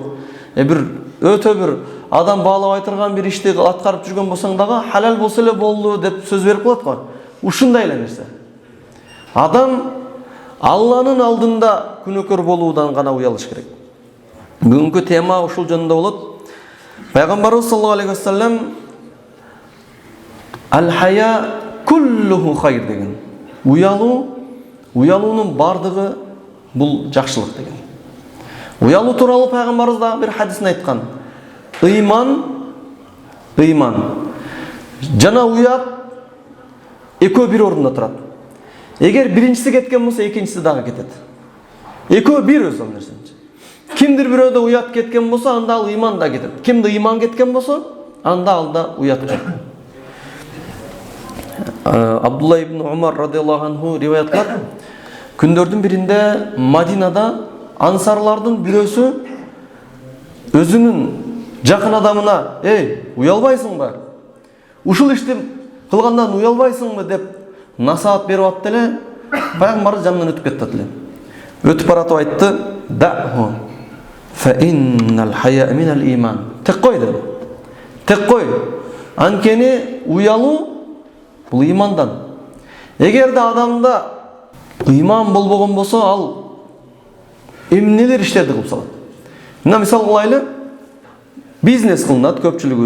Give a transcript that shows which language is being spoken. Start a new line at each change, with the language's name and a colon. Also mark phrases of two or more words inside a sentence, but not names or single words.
Kyrgyz: Бир өтө бир адам баалабай турган бир ишти аткарып жүргөн болсоң дагы халал болсо эле болду деп сөз берип коет го. Ушундай эле нерсе. Адам Алланын алдында күнөөкөр болуудан гана уялыш керек. Бүгүнкү тема ушул жөнүндө болот. Пайгамбарыбыз
Arabic: صلى الله عليه وسلم الحياء كله خير
Kyrgyz: деген. Уялуунун бардыгы бул жакшылык деген. Уялуу тууралуу пайгамбарыбыз дагы бир хадисин айткан. Ыйман жана уят экөө бир ордунда турат. Эгер биринчиси кеткен болсо, экинчиси дагы кетет. Экөө бир өз нерсенчи. Кимдир бирөөдө уят кеткен болсо, анда ал ыйман да кетет. Кимде ыйман кеткен болсо, анда алда уят кетет. Абдулла ибн Умар
Arabic: رضي الله عنه
Kyrgyz: риваят кылат. Күндөрдүн биринде Мадинада ансарлардын бирөөсү өзүнүн жакын адамына: "Эй, уялбайсыңбы? Ушул ишти кылгандан уялбайсыңбы?" деп насаат берип атты эле, пайгамбар жанынан өтүп кетти эле. Өтүп баратып айтты:
Arabic: "دعه فإن الحياء من الإيمان."
Kyrgyz: Тек кой деди. Тек кой. Анткени уялуу бул имандан. Эгерде адамда ыйман болбогон болсо, ал эмнелер иштерди кылып салат. Мына мисал кылайлы, бизнес кылынат көпчүлүгүбүз.